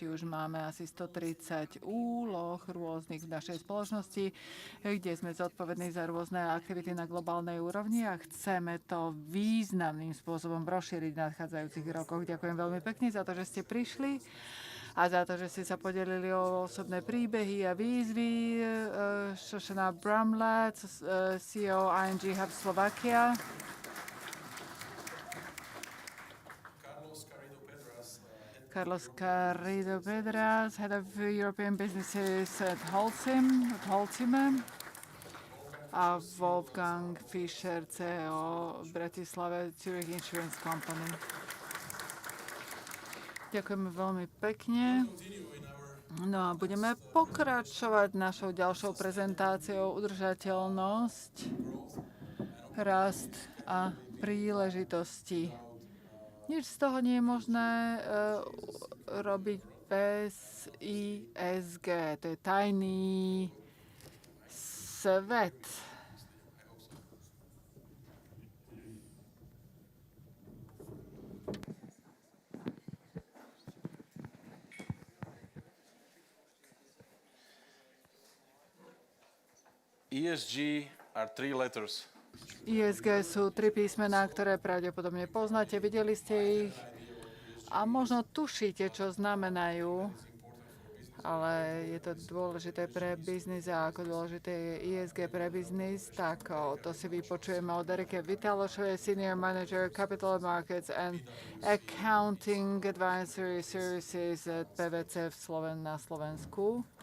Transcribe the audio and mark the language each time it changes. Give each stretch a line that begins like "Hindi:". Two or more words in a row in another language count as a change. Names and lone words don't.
Slovak: Už máme asi 130 úloh rôznych v našej spoločnosti, kde sme zodpovední za rôzne aktivity na globálnej úrovni a chceme to významným spôsobom rozšíriť v nadchádzajúcich rokoch. Ďakujem veľmi pekne za to, že ste prišli a za to, že ste sa podelili o osobné príbehy a výzvy. Šošana Bramlett, CEO ING Hub Slovakia.
English: Carlos Carrido Pedras, Head of European Businesses at Holcim.
Slovak: A Wolfgang Fischer, CEO Bratislava Zurich Insurance Company. Ďakujeme veľmi pekne. No a budeme pokračovať našou ďalšou prezentáciou udržateľnosť, rast a príležitosti. Nič z toho nie je možné robiť bez ESG. To je tajný svet.
English: ESG are 3 letters.
Slovak: ESG sú 3 písmená, ktoré pravdepodobne poznáte, videli ste ich a možno tušíte, čo znamenajú, ale je to dôležité pre biznis a ako dôležité je ESG pre biznis, tak to si vypočujeme od Erike Vitalošovej,
English: Senior Manager Capital Markets and Accounting Advisory Services at PwC
Slovak: na Slovensku.